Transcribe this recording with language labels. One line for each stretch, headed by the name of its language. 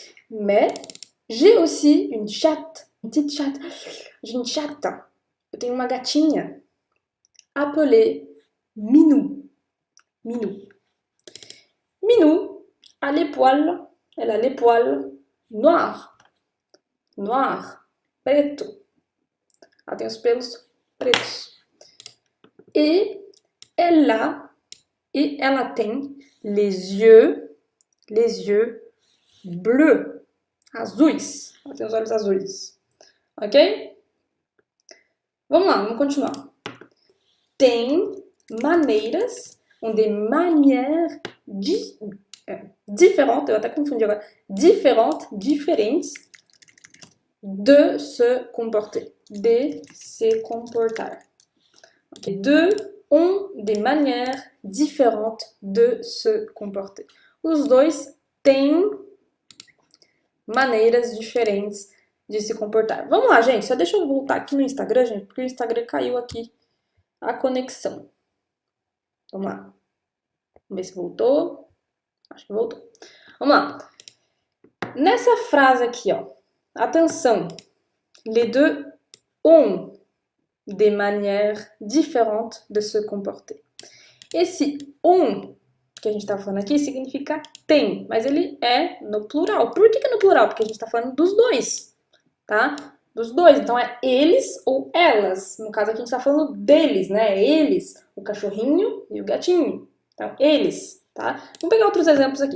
French: Mais j'ai aussi une chatte, une petite chatte, j'ai une chatte,
Portuguese: eu tenho uma gatinha,
French: appelée Minou. Minou a les poils, elle a les poils noirs, preto.
Portuguese: Ela tem os pelos pretos. E ela tem
French: les yeux bleus,
Portuguese: azuis. Ela tem os olhos azuis. Ok? Vamos lá, vamos continuar. Tem maneiras,
French: des manières différentes,
Portuguese: eu até confundi agora, diferentes de
French: se comporter.
Portuguese: De se comportar. Okay.
French: Deux ont des manières différentes de se comporter.
Portuguese: Os dois têm maneiras diferentes de se comportar. Vamos lá, gente. Só deixa eu voltar aqui no Instagram, gente, porque o Instagram caiu aqui a conexão. Vamos lá. Vamos ver se voltou. Acho que voltou. Vamos lá. Nessa frase aqui, ó. Atenção.
French: Les deux ont des manières différentes de se comporter.
Portuguese: Esse ont que a gente tá falando aqui significa tem, mas ele é no plural. Por que é no plural? Porque a gente tá falando dos dois, tá? Dos dois. Então é eles ou elas. No caso aqui a gente tá falando deles, né? Eles, o cachorrinho e o gatinho. Então, eles tá? Vamos pegar outros exemplos aqui.